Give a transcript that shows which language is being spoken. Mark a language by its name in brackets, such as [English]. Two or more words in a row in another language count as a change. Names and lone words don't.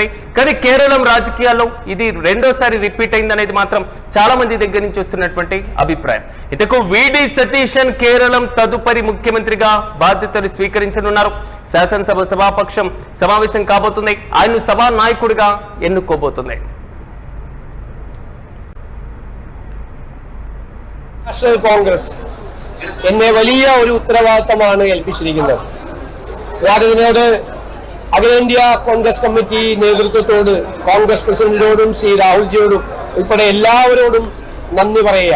[Telugu] కానీ కేరళం రాజకీయాల్లో ఇది రెండోసారి రిపీట్ అయిందనేది మాత్రం చాలా మంది దగ్గర నుంచి వస్తున్నటువంటి అభిప్రాయం. ఇతకు విడి సతీషన్ కేరళం తదుపరి ముఖ్యమంత్రిగా బాధ్యతలు స్వీకరించనున్నారు. శాసనసభ సభాపక్షం సమావేశం కాబోతుంది. ఆయన సభా నాయకుడిగా ఎన్నుకోబోతుంది. [Malayalam] നാഷണൽ കോൺഗ്രസ് എന്നെ വലിയ ഒരു ഉത്തരവാദിത്തമാണ് ഏൽപ്പിച്ചിരിക്കുന്നത്. ഞാൻ ഇതിനോട് അഖിലേന്ത്യാ കോൺഗ്രസ് കമ്മിറ്റി നേതൃത്വത്തോട്, കോൺഗ്രസ് പ്രസിഡന്റിനോടും ശ്രീ രാഹുൽജിയോടും ഉൾപ്പെടെ എല്ലാവരോടും നന്ദി പറയുക.